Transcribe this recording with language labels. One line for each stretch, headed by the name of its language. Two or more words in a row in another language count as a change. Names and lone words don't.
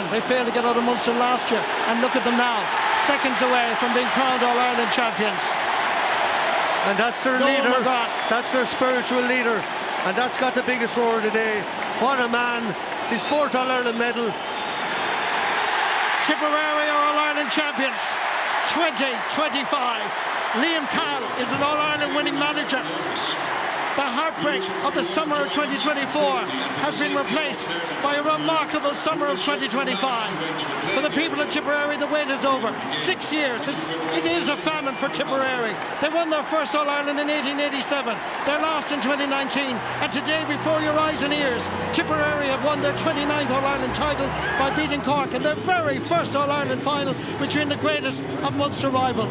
English: They failed to get out of Munster last year, and look at them now, seconds away from being crowned All-Ireland champions. And that's their leader, that's their spiritual leader, and that's got the biggest roar of the day. What a man, his 4th All-Ireland medal. Tipperary are All-Ireland champions, 2025. Liam Cahill is an All-Ireland winning manager. The heartbreak of the summer of 2024 has been replaced by a remarkable summer of 2025. For the people of Tipperary, the wait is over. 6 years. It is a famine for Tipperary. They won their first All-Ireland in 1887, their last in 2019, and today, before your eyes and ears, Tipperary have won their 29th All-Ireland title by beating Cork in their very first All-Ireland final between the greatest of Munster rivals.